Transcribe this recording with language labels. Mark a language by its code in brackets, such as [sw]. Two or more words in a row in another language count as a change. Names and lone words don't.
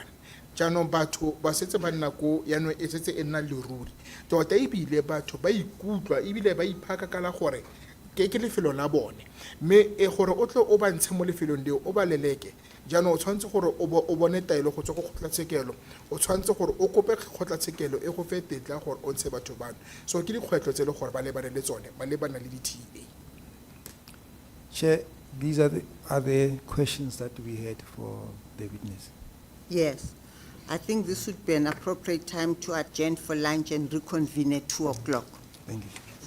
[tn] Jaanong batho ba setse ba nna ko yaanong e setse e nna leruri tota ebile batho ba ikutlwa ebile ba iphaka ka la gore ke lefelo la bone mme gore o tle o ba ntshe mo lefelong leo o ba leleke. Jaanong o tshwanetse gore o bone taelo go tswa go kgotlatshekelo o tshwanetse gore o kope kgotlatshekelo e go fe tetla gore o ntshe batho bano. So ke dikgwetlho tse le gore ba lebane le tsone ba lebana le di-TA. [en] Chair, these are the questions that we had for the witness. Yes. I think this would be an appropriate time to adjourn for lunch and reconvene at 2 o'clock. Thank you.